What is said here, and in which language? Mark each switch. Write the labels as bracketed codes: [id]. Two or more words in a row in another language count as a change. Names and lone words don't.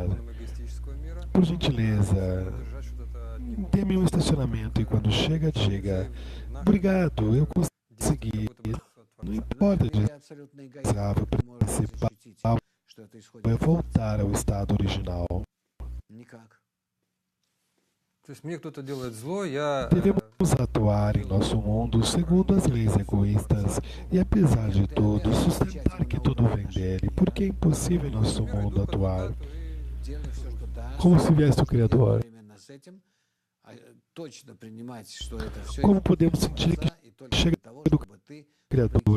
[pt] Por gentileza, dê-me um estacionamento e quando chega, diga: obrigado, eu consegui. Não importa o desejável, o principal é voltar ao estado original. [ru] То есть мне кто-то делает зло, я [pt] Devemos atuar em nosso mundo segundo as leis egoístas e, apesar de tudo, sustentar que tudo vem dele, porque é impossível em nosso mundo atuar como se viesse o Criador. Como podemos sentir que chega do Criador?